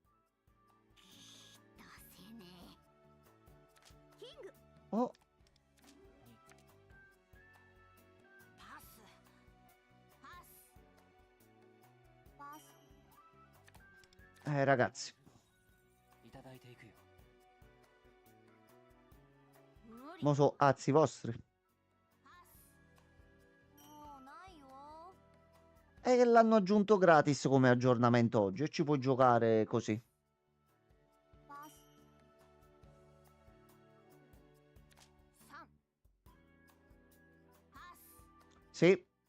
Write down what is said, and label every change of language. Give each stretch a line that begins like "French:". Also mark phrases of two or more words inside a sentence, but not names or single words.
Italian: Oh, ragazzi,
Japanese: いただいていくよ。
Italian: mo so azzi vostri. E che l'hanno aggiunto gratis come aggiornamento oggi e ci puoi giocare così. Sì.